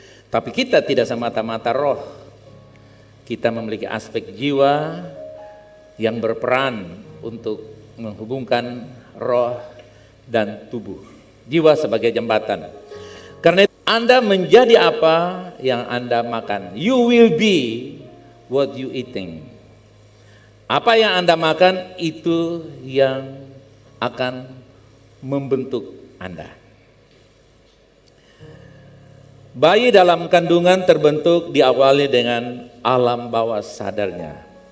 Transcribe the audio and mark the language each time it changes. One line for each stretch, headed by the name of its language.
Indonesian: Tapi kita tidak semata-mata roh. Kita memiliki aspek jiwa yang berperan untuk menghubungkan roh dan tubuh. Jiwa sebagai jembatan. Karena itu Anda menjadi apa yang Anda makan.
English: You will be what you eating.
Indonesian: Apa yang Anda makan itu yang akan membentuk Anda. Bayi dalam kandungan terbentuk diawali dengan alam bawah sadarnya.